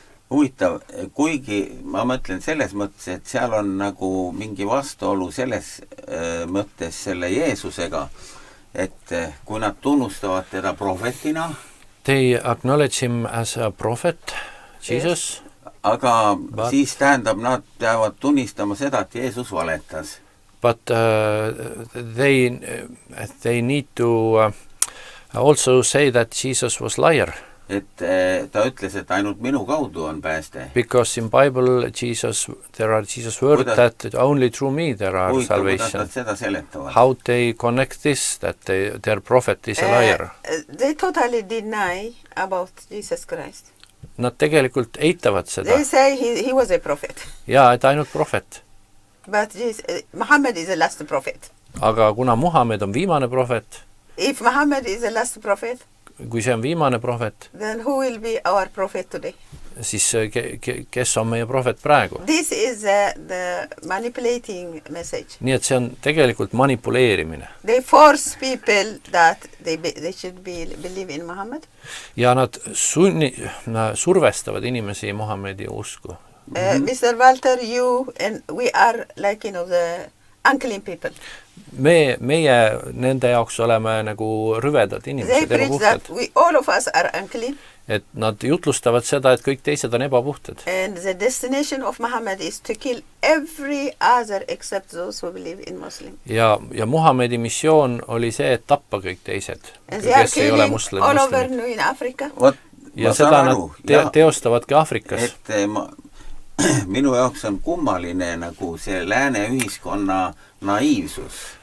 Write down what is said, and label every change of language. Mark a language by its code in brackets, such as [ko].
[et] Huvitav, kuigi ma mõtlen selles mõttes, et seal on nagu mingi vastuolu selles mõttes selle Jeesusega, et kui nad tunnustavad teda prohvetina, [en] they acknowledge him as a prophet, Jesus, [et] aga siis tähendab, nad peavad tunnistama seda, et Jeesus valetas. [en] But they need to also say that Jesus was liar. [et] Et ta ütles, et ainult minu kaudu on pääste. [en] Because in Bible, there are Jesus word that only through me there are salvation. [et] Seda seletavad. [en] How they connect this, that their prophet is a liar? They totally deny about Jesus Christ. [et] Nad tegelikult eitavad seda. [en] They say he was a prophet. [et] Ja, et ainult prohvet. [en] But Muhammad is the last prophet. [et] Aga kuna Muhamed on viimane prohvet, [en] if Muhammad is the last prophet, [et] kui see on viimane prohvet, [en] then who will be our prophet today? [et] Siis kes on meie prohvet praegu? [en] This is the manipulating message. [et] Nii et see on tegelikult manipuleerimine. [en] They force people that they should believe in Muhammad. [et] Ja nad survestavad inimesi Muhamedi usku. [en] Mr. Walter, you and we are like, the unclean people. [et] Meie nende jaoks oleme nagu rüvedad inimesed. [en] They preach that all of us are unclean. [et] Et nad jutlustavad seda, et kõik teised on ebapuhtad. [en] And the destination of Muhammad is to kill every other except those who believe in Muslim. [et] Ja Muhamedi missioon oli see, et tappa kõik teised, kes ei ole muslimid. [en] All over in Africa. [et] Ja seda nad teostavadki Afrikas. Et minu jaoks on kummaline nagu see lääne ühiskonna naiivsus.